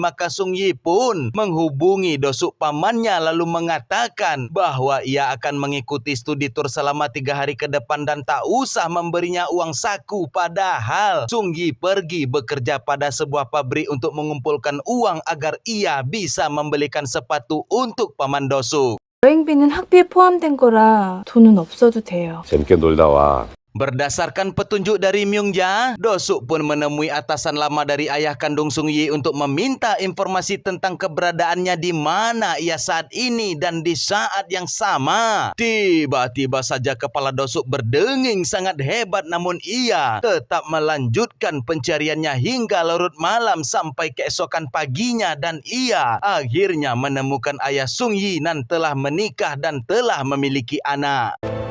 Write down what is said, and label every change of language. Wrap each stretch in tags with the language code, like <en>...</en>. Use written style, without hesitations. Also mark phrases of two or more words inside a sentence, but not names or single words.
<id>Maka Sung Yi pun menghubungi Dosuk pamannya lalu mengatakan bahwa ia akan mengikuti studi tur selama 3 hari ke depan dan tak usah memberinya uang saku. Padahal Sung Yi pergi bekerja pada sebuah pabrik untuk mengumpulkan uang agar ia bisa membelikan sepatu untuk paman Dosuk.</id> <ko>여행비는 학비에 포함된 거라 돈은 없어도 돼요. 재밌게 놀다 와.</ko> <id>Berdasarkan petunjuk dari Myung Ja, Dosuk pun menemui atasan lama dari ayah kandung Sung Yi untuk meminta informasi tentang keberadaannya di mana ia saat ini. Dan di saat yang sama, tiba-tiba saja kepala Dosuk berdenging sangat hebat, namun ia tetap melanjutkan pencariannya hingga larut malam sampai keesokan paginya dan ia akhirnya menemukan ayah Sung Yi nan telah menikah dan telah memiliki anak.</id>